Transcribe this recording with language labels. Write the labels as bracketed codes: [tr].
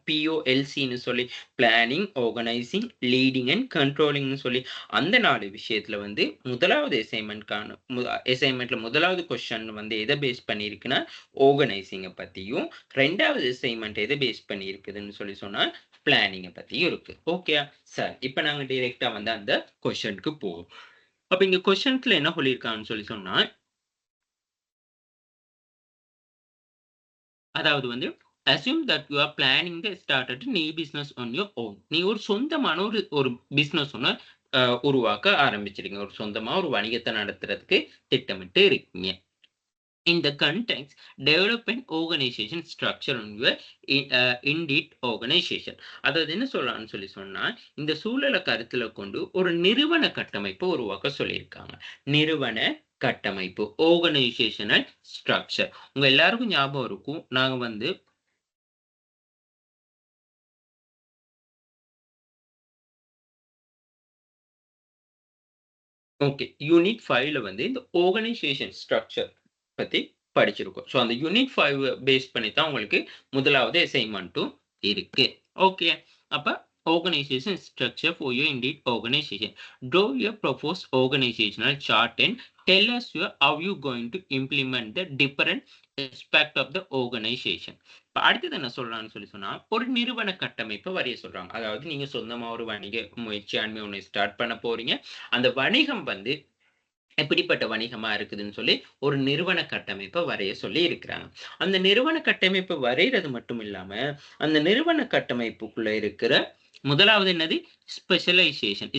[ta] POLCன்னு சொல்லி planning, organising, leading and கண்ட்ரோலிங்னு சொல்லி அந்த 4 விஷயத்துல வந்து முதலாவது அசைன்மெண்ட்ல முதலாவது கொஸ்டின் வந்து எதை பேஸ் பண்ணியிருக்குன்னா ஆர்கனைசிங்கை பத்தியும், 2வது அசைன்மெண்ட் எதை பேஸ் பண்ணி இருக்குதுன்னு சொல்லி சொன்னா பிளானிங்கை பத்தியும் இருக்கு. ஓகே சார், இப்போ நாங்க டைரெக்டா வந்து அந்த கொஸ்டினுக்கு போவோம். அப்ப இங்க கொஸ்டின்ஸ்ல என்ன சொல்லியிருக்காங்கன்னு சொல்லி சொன்னா, அதாவது வந்து [en] assume that you are planning to start a new business on your own. [ta] நீ ஒரு சொந்தமான ஒரு பிசினஸ் ஒன்று உருவாக்க ஆரம்பிச்சிருங்க. ஒரு சொந்தமா ஒரு வணிகத்தை நடத்துறதுக்கு திட்டமிட்டு இருக்கீங்க. [en] In the context, develop an organization structure on your Indeed organization. [ta] அதாவது என்ன சொல்லலாம்னு சொல்லி சொன்னா, இந்த சூழலை கருத்துல கொண்டு ஒரு நிறுவன கட்டமைப்பு உருவாக்க சொல்லியிருக்காங்க. நிறுவன கட்டமைப்பு, ஆர்கனைசேஷனல் ஸ்ட்ரக்சர். உங்க எல்லாருக்கும் ஞாபகம் இருக்கும், நாங்க வந்து ஓகே, யூனிட் 5ல வந்து இந்த ஆர்கனைசேஷன் ஸ்ட்ரக்சர் பத்தி படிச்சிருக்கோம். ஸோ அந்த யூனிட் 5 பேஸ் பண்ணி தான் உங்களுக்கு முதலாவது அசைன்மெண்ட்டும் இருக்கு. [en] Okay, அப்ப organization structure for your Indeed organization. Draw your proposed organizational chart and tell us how you going to implement the different aspect of the organization. [ta] இப்ப அடுத்தது என்ன சொல்றான்னு சொல்லி சொன்னா, ஒரு நிறுவன கட்டமைப்பை வரைய சொல்றாங்க. அதாவது நீங்க சொந்தமா ஒரு வணிக முயற்சியாண்மை ஒண்ணு ஸ்டார்ட் பண்ண போறீங்க. அந்த வணிகம் வந்து எப்படிப்பட்ட வணிகமா இருக்குதுன்னு சொல்லி ஒரு நிறுவன கட்டமைப்பை வரைய சொல்லி இருக்கிறாங்க. அந்த நிறுவன கட்டமைப்பை வரைகிறது மட்டும் இல்லாம, அந்த நிறுவன கட்டமைப்புக்குள்ள இருக்கிற முதலாவது என்னது, ஸ்பெஷலைசேஷன்.